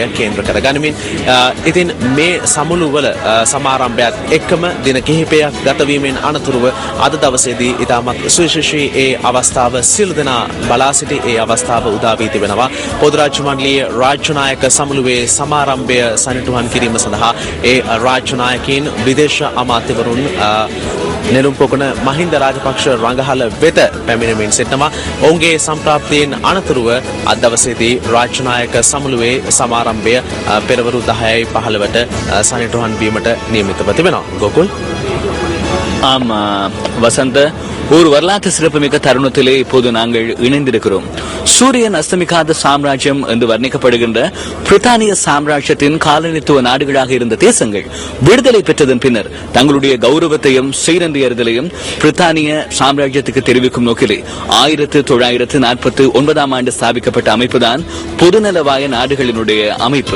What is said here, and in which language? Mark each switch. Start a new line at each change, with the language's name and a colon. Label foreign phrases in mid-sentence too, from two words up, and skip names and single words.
Sinhala: කේන්ද්‍ර කරගනිමින් ඉතින් මේ සමුළුවල සමාරම්භයත් එක්කම දින කිහිපයක් ගත වීමෙන් අනතුරුව අද දවසේදී ඉතාමත් සුවිශේෂී ඒ අවස්ථාව සියලු දෙනා බලා සිටි ඒ අවස්ථාව උදා වී තිබෙනවා පොදු රාජ්‍ය මණ්ඩලීය රාජ්‍ය නායක සමුළුවේ සමාරම්භය සනිටුහන් කිරීම සඳහා ඒ රාජ්‍ය නායකයින් විදේශ අමාත්‍යවරුන් නෙළුම් පොකුණ මහින්ද රාජපක්ෂ රංගහල වෙත පැමිණෙමින් සිටිනවා. ඔවුන්ගේ සම්ප්‍රාප්තියෙන් අනතුරුව අද දවසේදී රාජ්‍ය නායක සමුළුවේ සමාරම්භය පෙරවරු 10:15ට සනිටුහන් වීමට නියමිතව තිබෙනවා. ගෝකුල්
Tamil: வசந்த ஒரு வரலாற்று சிறப்புமிக்க தருணத்திலே இப்போது நாங்கள் இணைந்திருக்கிறோம். சூரியன் அஸ்தமிக்காத சாம்ராஜ்யம் என்று வர்ணிக்கப்படுகின்ற பிரித்தானிய சாம்ராஜ்யத்தின் காலனித்துவ நாடுகளாக இருந்த தேசங்கள் விடுதலை பெற்றதன் பின்னர் தங்களுடைய கௌரவத்தையும் சீரந்தியறுதலையும் பிரித்தானிய சாம்ராஜ்யத்துக்கு தெரிவிக்கும் நோக்கிலே 1949 ஆண்டு ஸ்தாபிக்கப்பட்ட அமைப்புதான் பொதுநலவாய நாடுகளினுடைய அமைப்பு.